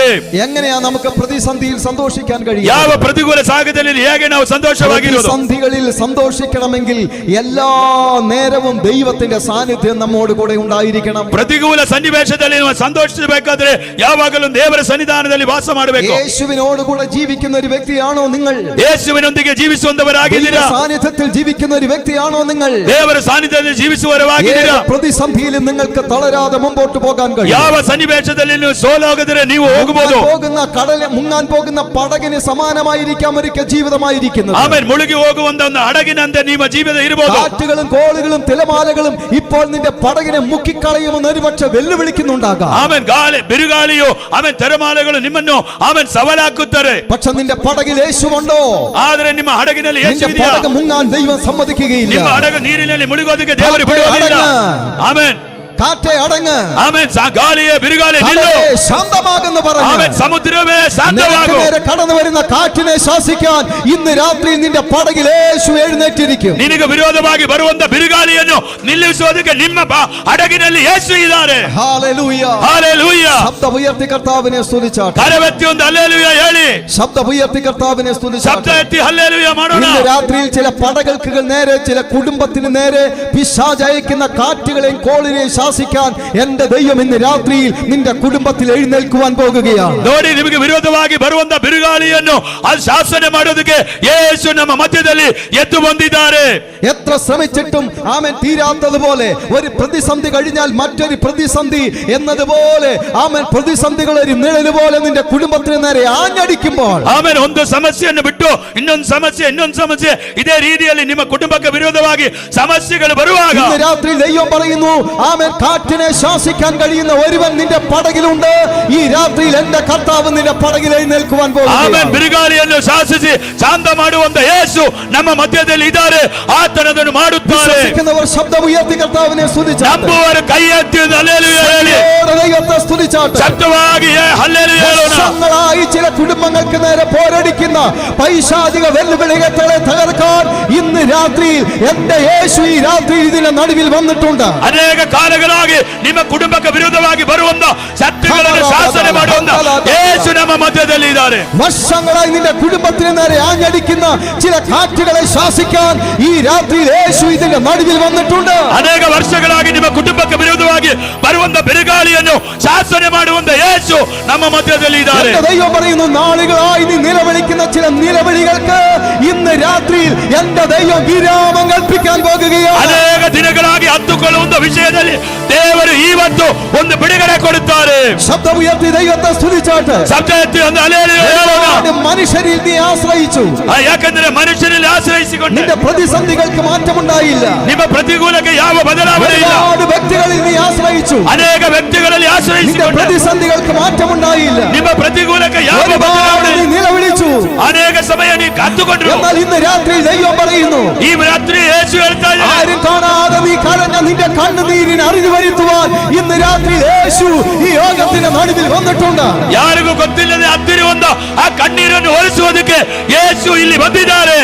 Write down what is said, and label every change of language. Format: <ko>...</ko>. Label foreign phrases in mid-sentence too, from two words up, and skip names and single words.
<ml>എങ്ങനെയാ നമുക്ക് പ്രതിസന്ധിയിൽ സന്തോഷിക്കാൻ കഴിയുക?</ml> <kn>ಯಾವ ಪ್ರತಿಕೂಲ ಸಾಗರದಲ್ಲಿ ಹೇಗೆ ನಾವು ಸಂತೋಷವಾಗಿರೋದು?</kn> <ml>പ്രതിസന്ധികളിൽ സന്തോഷിക്കണമെങ്കിൽ എല്ലാ നേരവും ദൈവത്തിന്റെ സാന്നിധ്യം നമ്മോട് കൂടെ ഉണ്ടായിരിക്കണം.</ml> <kn>ಪ್ರತಿಕೂಲ ಸನ್ನಿವೇಶದಲ್ಲಿ ನಾವು ಸಂತೋಷಿಸಬೇಕಾದ್ರೆ ಯಾವಾಗಲೂ ದೇವರ ಸನ್ನಿಧಾನದಲ್ಲಿ ವಾಸ ಮಾಡಬೇಕು.</kn> <ml>യേശുവിനോട് കൂടെ ജീവിക്കുന്ന ഒരു വ്യക്തിയാണോ നിങ്ങൾ?</ml> <kn>ಯೇಸುವಿನೊಂದಿಗೆ ಜೀವಿಸುವಂತವರಾಗಿದ್ದೀರಾ?</kn> <ml>സാന്നിധ്യത്തിൽ ജീവിക്കുന്ന ഒരു വ്യക്തിയാണോ നിങ്ങൾ?</ml> <kn>ದೇವರ ಸಾನ್ನಿಧ್ಯದಲ್ಲಿ ಜೀವಿಸುವವರಾಗಿದ್ದೀರಾ?</kn> <ml>പ്രതിസന്ധിയിലും നിങ്ങൾക്ക് തളരാതെ മുമ്പോട്ട് പോകാൻ കഴിയും.</ml> <kn>ಯಾವ ಸನ್ನಿವೇಶದಲ್ಲಿ ನೀವು ಸೋಲಾಗದರೆ ನೀವು ಹೋಗಬಹುದು.</kn> <ml>പോകുന്ന കടലിൽ മുങ്ങാൻ പോകുന്ന പടകിന് സമാനമായിരിക്കാം ഒരിക്കൽ ജീവിതമായിരിക്കുന്നത്.</ml> <kn>ಆಮೇಲೆ ಮುಳುಗಿ ಹೋಗುವಂತ ಒಂದು ಹಡಗಿನಂತೆ ನಿಮ್ಮ ಜೀವಿತ ಇರಬಹುದು.</kn> <ml>കാറ്റുകളും കോളുകളും തിരമാലകളും ഇപ്പോൾ നിന്റെ പടകിനെ മുക്കിക്കളയുമെന്ന് ഒരുപക്ഷെ വെല്ലുവിളിക്കുന്നുണ്ടാകാം.</ml> <kn>ಆಮೇಲೆ ಗಾಳಿ ಬಿರುಗಾಳಿಯು ಆಮೇಲೆ ತೆರಮಾಲೆಗಳು ನಿಮ್ಮನ್ನು ಆಮೇಲೆ ಸವಾಲಾಕುತ್ತಾರೆ.</kn> <ml>പക്ഷെ നിന്റെ പടകിൽ യേശുവുണ്ടോ?</ml> <kn>ಆದರೆ ನಿಮ್ಮ ಹಡಗಿನಲ್ಲಿ ಯೇಸು</kn> <ml>നിന്റെ</ml> <kn>ಇದೆಯಾ?</kn> <ml>പടക് മുങ്ങാൻ ദൈവം സമ്മതിക്കുകയില്ല.</ml> <kn>ನಿಮ್ಮ ಹಡಗು ನೀರಿನಲ್ಲಿ ಮುಳುಗೋದಕ್ಕೆ ದೇವರು ಬಿಡುವುದಿಲ್ಲ. ಆಮೇನ್</kn> <ml>കാറ്റേ അടങ്ങ്.</ml> <kn>ಆಮೇನ್ ಗಾಳಿಯೇ ಬಿರುಗಾಳಿ ನಿಲ್ಲು.</kn> <ml>ശാന്തമാകുന്നു പറഞ്ഞു.</ml> <kn>ಆಮೇನ್ ಸಮುದ್ರವೇ ಶಾಂತವಾಗು.</kn> <ml>കടന്നു വരുന്ന കാറ്റിനെ ശാസിക്കാൻ ഇന്ന് രാത്രി നിന്റെ പടകിൽ യേശു എഴുന്നേറ്റിരിക്കും.</ml> <kn>ನಿನಗೆ ವಿರೋಧವಾಗಿ ಬರುವಂತ ಬಿರುಗಾಳಿಯನ್ನು ನಿಲ್ಲಿಸುವುದಕ್ಕೆ ನಿಮ್ಮ ಹಡಗಿನಲ್ಲಿ ಯೇಸು ಇದ್ದಾರೆ.</kn> <ml>ഹല്ലേലൂയ,</ml> <kn>ಹಲ್ಲೆಲೂಯ.</kn> <ml>ശബ്ദം ഉയർത്തി കർത്താവിനെ സ്തുതിച്ചാട്ടെ.</ml> <kn>കരവെത്തി ಒಂದು ഹല്ലേലൂയ ಹೇಳಿ.</kn> <ml>ശബ്ദം ഉയർത്തി കർത്താവിനെ</ml> <kn>ಶಬ್ದ</kn> <ml>സ്തുതിച്ചാട്ടെ.</ml> <kn>ಎತ್ತಿ ಹಲ್ಲೆಲೂಯ ಮಾಡೋಣ.</kn> <ml>ഇന്ന് രാത്രിയിൽ ചില പടകൾക്ക് നേരെ, ചില കുടുംബത്തിന് നേരെ പിശാച് അയക്കുന്ന കാറ്റുകളെയും കോളിനെയും ശാസിക്കാൻ എന്റെ ദൈവം ഇന്ന് രാത്രിയിൽ നിന്റെ കുടുംബത്തിൽ എഴുന്നേൽക്കുവാൻ പോകുകയാണ്.</ml> <kn>ನೋಡಿ, ನಿಮಗೆ ವಿರೋಧವಾಗಿ ಬರುವಂತ ಬಿರುಗಾಳಿಯನ್ನು ಅದು ಶಾಸನೆ ಮಾಡೋದಕ್ಕೆ ಯೇಸು ನಮ್ಮ ಮಧ್ಯದಲ್ಲಿ ಎದ್ದು ಬಂದಿದ್ದಾರೆ.</kn> <ml>എത്ര ശ്രമിച്ചിട്ടും ആമേൻ തീരാത്തതുപോലെ ഒരു പ്രതിസന്ധി കഴിഞ്ഞാൽ മറ്റൊരു പ്രതിസന്ധി എന്നതുപോലെ ആമേൻ പ്രതിസന്ധികൾ ഒരു നിഴല് പോലെ നിന്റെ കുടുംബത്തിന് നേരെ ആഞ്ഞടിക്കുമ്പോൾ,</ml> <kn>ಆಮೇಲೆ ಒಂದು ಸಮಸ್ಯೆಯನ್ನು ಬಿಟ್ಟು ಇನ್ನೊಂದು ಸಮಸ್ಯೆ ಇದೇ ರೀತಿಯಲ್ಲಿ ನಿಮ್ಮ ಕುಟುಂಬಕ್ಕೆ ವಿರೋಧವಾಗಿ ಸಮಸ್ಯೆಗಳು ಬರುವಾಗ</kn> <ml>ഇന്ന് രാത്രി ദൈവം പറയുന്നു, ആമേൻ കാറ്റിനെ ശാസിക്കാൻ കഴിയുന്ന ഒരുവൻ നിന്റെ പടകിലുണ്ട്. ഈ രാത്രിയിൽ എന്റെ കർത്താവ് നിന്റെ പടകിൽ എഴുന്നേൽക്കുവാൻ പോകുന്നു.</ml> <kn>ಆಮೇಲೆ ಬಿರುಗಾಳಿಯನ್ನು ಶಾಸಿಸಿ ಶಾಂತ ಮಾಡುವಂತ ಯೇಸು ನಮ್ಮ ಮಧ್ಯದಲ್ಲಿ ಇದ್ದಾರೆ. ಆತನದನ್ನು ಮಾಡುತ್ತಾರೆ.</kn> <ml>വിശ്വസിക്കുന്നവർ ശബ്ദം ഉയർത്തി കർത്താവിനെ സ്തുതിച്ചാട്ടെ.</ml> <kn>ನಂಬುವವರು ಕೈ ಎತ್ತಿ ഹല്ലേലൂയ ಹೇಳಿ.</kn> <ml>ദൈവത്തെ സ്തുതിച്ചാട്ടെ.</ml> <kn>ശബ്ദವಾಗಿ ഹല്ലേലൂയ ಹೇಳೋಣ.</kn> <ml>വർഷങ്ങളായി ചില കുടുംബങ്ങൾക്ക് നേരെ പോരടിക്കുന്ന പൈശാചിക വെല്ലുവിളികളെ തകർക്കാൻ ഇന്ന് രാത്രിയിൽ എന്റെ യേശു ഈ രാത്രിയിൽ ഇതിന്റെ നടുവിൽ വന്നിട്ടുണ്ട്.</ml> <kn>ಅನೇಕ ಕಾಲಗಳಾಗಿ ನಿಮ್ಮ ಕುಟುಂಬಕ್ಕೆ ವಿರೋಧವಾಗಿ ಬರುವಂತ ಶಕ್ತಿಗಳನ್ನು ಶಾಸನೆ ಮಾಡುವಂತ ಯೇಸು ನಮ್ಮ ಮಧ್ಯದಲ್ಲಿ ಇದ್ದಾರೆ.</kn> <ml>വർഷങ്ങളായി നിന്റെ കുടുംബത്തിന് നേരെ ആഞ്ഞടിക്കുന്ന ചില കാറ്റുകളെ ശാസിക്കാൻ ഈ രാത്രിയിൽ യേശു ഇതിന്റെ നടുവിൽ വന്നിട്ടുണ്ട്.</ml> <kn>ಅನೇಕ ವರ್ಷಗಳಾಗಿ ನಿಮ್ಮ ಕುಟುಂಬಕ್ಕೆ ವಿರೋಧವಾಗಿ ಬರುವಂತ ಬಿರುಗಾಳಿಯನ್ನು ಶಾಸನೆ ಮಾಡುವಂತ ಯೇಸು ಯೇಸು ನಮ್ಮ ಮಧ್ಯದಲ್ಲಿ ಇದ್ದಾರೆ.</kn> <ml>എന്റെ ദൈവം പറയുന്നു, നാളുകളായി നീ നിലവിളിക്കുന്ന ചില നിലവിളികൾക്ക് ഇന്ന് രാത്രിയിൽ എന്റെ ദൈവം വിരാമം കൽപ്പിക്കാൻ പോകുകയാണ്.</ml> <kn>ಅನೇಕ ದಿನಗಳಾಗಿ ಹತ್ತುಕೊಳ್ಳುವ ವಿಷಯದಲ್ಲಿ ದೇವರು ಇವತ್ತು ಒಂದು ಬಿಡುಗಡೆ ಕೊಡುತ್ತಾರೆ.</kn> <ml>ശബ്ദം ഉയർത്തി ദൈവത്തെ സ്തുതിച്ചാട്ട്.</ml> <kn>ಶಬ್ದ ಎತ್ತಿ ಒಂದು ಹಲ್ಲೆಲೂಯಾ ಹೇಳೋಣ.</kn> <ml>മനുഷ്യരിൽ നീ ആശ്രയിച്ചു.</ml> <kn>ಯಾಕಂದ್ರೆ ಮನುಷ್ಯರಲ್ಲಿ ಆಶ್ರಯಿಸಿಕೊಂಡು</kn> <ml>നിന്റെ പ്രതിസന്ധികൾക്ക് മാറ്റമുണ്ടായില്ല.</ml> <kn>ನಿಮ್ಮ ಪ್ರತಿಕೂಲಕ್ಕೆ ಯಾವ ಬದಲಾವಣೆ ಇಲ್ಲ.</kn> <ml>ഒരുപാട് വ്യക്തികളിൽ നീ ആശ്രയിച്ചു.</ml> <kn>ಅನೇಕ ವ್ಯಕ್ತಿಗಳಲ್ಲಿ</kn> <ml>നിന്റെ</ml> <kn>ಆಶ್ರಯಿಸಿಕೊಂಡು</kn> <ml>പ്രതിസന്ധികൾക്ക് മാറ്റമുണ്ടായില്ല.</ml> <kn>ನಿಮ್ಮ ಪ್ರತಿಕೂಲಕ್ಕೆ ಯಾವ</kn> <ml>ഒരുപാട്</ml> <kn>ಬದಲಾವಣೆ</kn> <ml>നീ നിലവിളിച്ചു.</ml> <kn>ಅನೇಕ ಸಮಯ ನೀವು ಕಾತುಕೊಂಡ್ರು.</kn> <ml>എന്നാൽ ഇന്ന് രാത്രി ദൈവം പറയുന്നു,</ml> <kn>ಈ ರಾತ್ರಿ ಯೇಸು ಹೇಳ್ತಾ ಇದ್ದಾರೆ,</kn> <ml>ആരും കാണാതെ നീ കരഞ്ഞ നിന്റെ കണ്ണുനീരിന് അറിവ് വരുത്തുവാൻ ഇന്ന് രാത്രി യേശു ഈ യോഗത്തിന്റെ നടുവിൽ വന്നിട്ടുണ്ട്.</ml> <kn>ಯಾರಿಗೂ ಗೊತ್ತಿಲ್ಲದೆ ಹತ್ತಿರುವಂತ ಆ ಕಣ್ಣೀರನ್ನು ಒರೆಸುವುದಕ್ಕೆ ಯೇಸು ಇಲ್ಲಿ ಬಂದಿದ್ದಾರೆ.</kn>